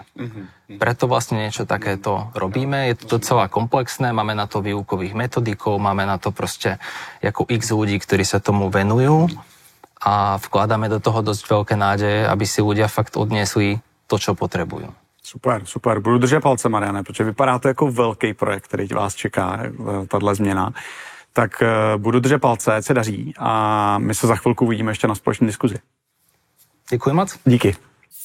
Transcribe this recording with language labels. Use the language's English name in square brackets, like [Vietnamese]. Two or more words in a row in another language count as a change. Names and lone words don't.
[Slovak] Preto vlastne niečo takéto robíme. Je to docela komplexné, máme na to výukových metodikov, máme na to proste ako x ľudí, ktorí sa tomu venujú. A vkladáme do toho dosť veľké nádeje, aby si ľudia fakt odniesli to, čo potrebujú. Super. [Czech] Budu držet palce, Mariane, protože vypadá to jako velký projekt, který vás čeká, tahle změna. Tak budu držet palce, ať se daří a my se za chvilku uvidíme ještě na společné diskuzi. Děkuji moc. Díky.